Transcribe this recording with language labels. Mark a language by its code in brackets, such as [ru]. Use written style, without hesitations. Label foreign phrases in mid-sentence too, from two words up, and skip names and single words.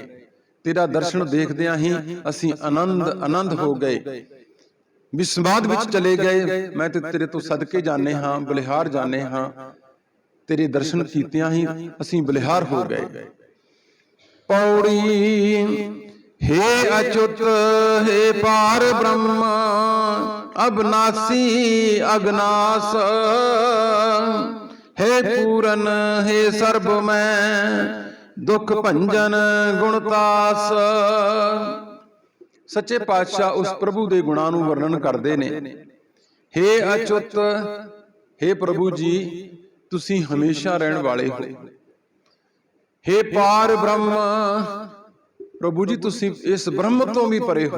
[pa] ਤੇਰਾ ਦਰਸ਼ਨ ਦੇਖਦਿਆਂ ਹੀ ਅਸੀਂ ਆਨੰਦ ਹੋ ਗਏ, ਵਿਸਮਾਦ ਵਿੱਚ ਚਲੇ ਗਏ। ਮੈਂ ਤੇ ਤੇਰੇ ਤੋਂ ਸਦਕੇ ਜਾਂਦੇ ਹਾਂ, ਬਲਿਹਾਰ ਜਾਂਦੇ ਹਾਂ, ਤੇਰੇ ਦਰਸ਼ਨ ਕੀਤਿਆਂ ਹੀ ਅਸੀਂ ਬਲਿਹਾਰ ਹੋ ਗਏ। ਪੌੜੀ ਹੇ ਅੱਚੁਤ ਹੇ ਪਾਰ ਬ੍ਰਹਮ ਅਵਿਨਾਸ਼ੀ ਅਗਨਾਸ਼, ਹੇ ਪੂਰਨ ਹੇ ਸਰਬ ਮੈਂ ਦੁਖ ਭੰਜਨ ਗੁਣਤਾਸ। ਸੱਚੇ ਪਾਤਸ਼ਾਹ ਉਸ ਪ੍ਰਭੂ ਦੇ ਗੁਣਾਂ ਨੂੰ ਵਰਣਨ ਕਰਦੇ ਨੇ। ਹੇ ਅੱਚੁਤ, ਹੇ ਪ੍ਰਭੂ ਜੀ ਤੁਸੀਂ ਹਮੇਸ਼ਾ ਰਹਿਣ ਵਾਲੇ ਹੋ। ਹੇ ਪਾਰ ਬ੍ਰਹਮ, ਪ੍ਰਭੂ ਜੀ ਤੁਸੀਂ ਇਸ ਬ੍ਰਹਮ ਤੋਂ ਭੀ ਪਰੇ ਹੋ।